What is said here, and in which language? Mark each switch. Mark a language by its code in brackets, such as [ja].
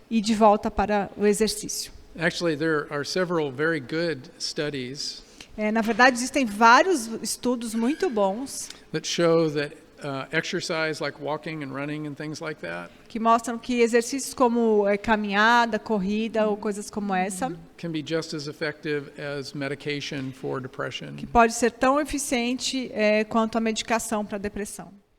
[pt] E de volta para o exercício. [en] Actually, there are several very good studies. [pt] Na verdade, existem vários estudos muito bons [en] that show that exercise like walking and running and things like that [pt] que mostram que exercícios como caminhada, corrida ou coisas como essa [en] can be just as effective as medication for depression. [pt] Que pode ser tão eficiente quanto a medicação para depressão.